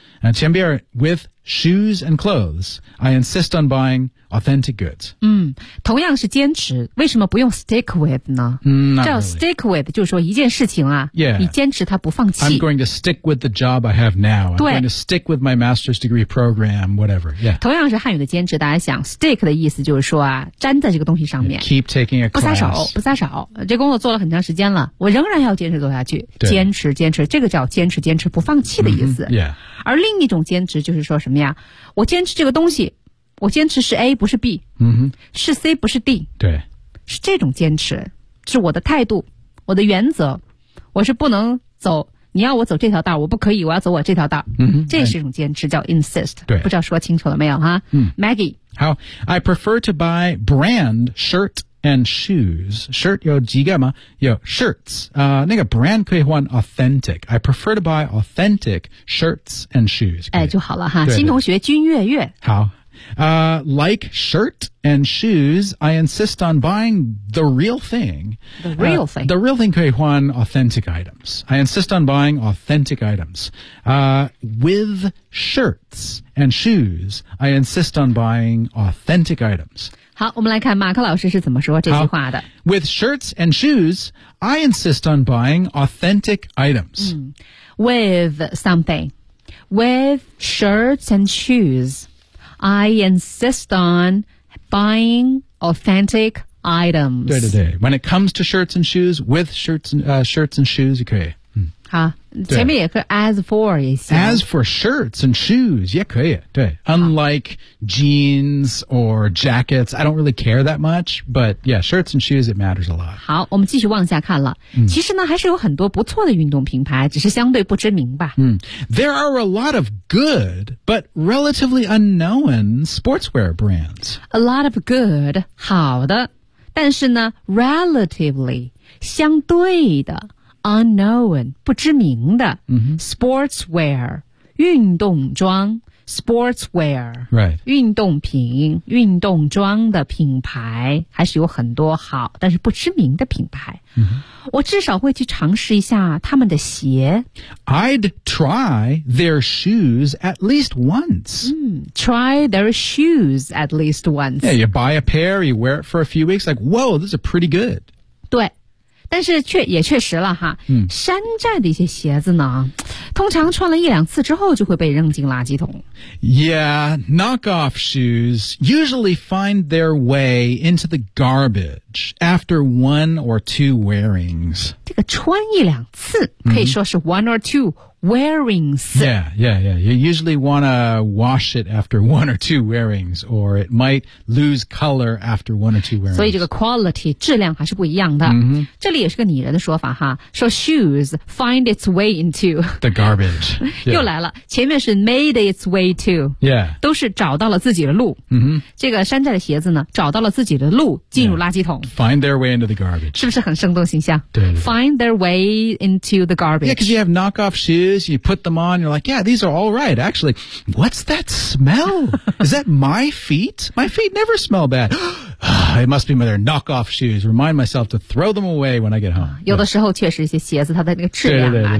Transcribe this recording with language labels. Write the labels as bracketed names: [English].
[English] And 前边 with shoes and clothes, I insist on buying authentic goods. [Chinese] 嗯，同样是坚持，为什么不用 stick with 呢？嗯，叫 stick with 就是说一件事情啊， [English] yeah. [Chinese] 你坚持它不放弃。 [English] I'm going to stick with the job I have now. I'm going to stick with my master's degree program, whatever. Yeah. [Chinese] 同样是汉语的坚持，大家想 stick 的意思就是说啊，粘在这个东西上面。 [English] Yeah. Keep taking a class. [Chinese] 不撒手，不撒手。这工作做了很长时间了，我仍然要坚持做下去。坚持，坚持，这个叫坚持，坚持，不放弃的意思。 Mm-hmm. Yeah. 而另一种坚持就是说什么呀？我坚持这个东西。我坚持是 A 不是 B、嗯、哼是 C 不是 D，对，是这种坚持，是我的态度，我的原则，我是不能走，你要我走这条道我不可以，我要走我这条道、嗯、这是一种坚持、哎、叫 insist，对，不知道说清楚了没有哈、嗯、 Maggie， [English] 好， I prefer to buy brand shirt and shoes， shirt 有几个吗，有 shirts、那个 brand 可以换 authentic， I prefer to buy authentic shirts and shoes， [Chinese] 哎就好了哈，新同学君月月， [English] 好，like shirt and shoes, I insist on buying the real thing. The real thing. The real thing 可以换 authentic items. I insist on buying authentic items. With shirts and shoes, I insist on buying authentic items. [Chinese] 好，我们来看马克老师是怎么说这句话的。 [English] With shirts and shoes, I insist on buying authentic items.、嗯、with something. With shirts and shoes. I insist on buying authentic items. 对对对，When it comes to shirts and shoes, with shirts and,、shirts and shoes, 也可以。嗯， [Chinese] 好，前面也可以 as for 也行。 [English] As for shirts and shoes, 也可以。对 ，Unlike jeans or jackets, I don't really care that much. But yeah, shirts and shoes, it matters a lot. [Chinese] 好，我们继续往下看了。嗯、其实呢，还是有很多不错的运动品牌，只是相对不知名吧。 [English] 嗯 ，There are a lot of good, but relatively unknown sportswear brands. A lot of good, 好的，但是呢，relatively 相对的。 [Chinese] Unknown, 不知名的、 [English] mm-hmm. sportswear, 运动装 sportswear, right, [Chinese] 运动品运动装的品牌还是有很多好但是不知名的品牌、 [English] mm-hmm. [Chinese] 我至少会去尝试一下他们的鞋 [English] I'd try their shoes at least once、 mm, try their shoes at least once Yeah, you buy a pair, you wear it for a few weeks, like, whoa, this is pretty good [Chinese] 对但是却也确实了哈、嗯、山寨的一些鞋子呢通常穿了一两次之后就会被扔进垃圾桶。 [English] Yeah, knockoff shoes usually find their way into the garbage after one or two wearings. [Chinese] 这个穿一两次可以说是 one or two wearings. [English] Yeah, yeah, yeah. You usually want to wash it after one or two wearings, or it might lose color after one or two wearings. [Chinese] 所以这个 quality, 质量还是不一样的。 [English] Mm-hmm. [Chinese] 这里也是个拟人的说法哈，说 shoes find its way into. [English] The garbage. [Chinese] 又来了、yeah. 前面是 made its way to. [English] Yeah. [Chinese] 都是找到了自己的路。 [English] Mm-hmm. [Chinese] 这个山寨的鞋子呢找到了自己的路进入垃圾桶。 [English] Yeah. Find their way into the garbage. [Chinese] 是不是很生动形象对对对 [English] Find their way into the garbage. Yeah, because you have knockoff shoes,You put them on, you're like, yeah, these are all right. Actually, what's that smell? Is that my feet? My feet never smell bad. It must be my their knockoff shoes. Remind myself to throw them away when I get home. [Chinese] 有的时候确实一些鞋子它的那个质量啊，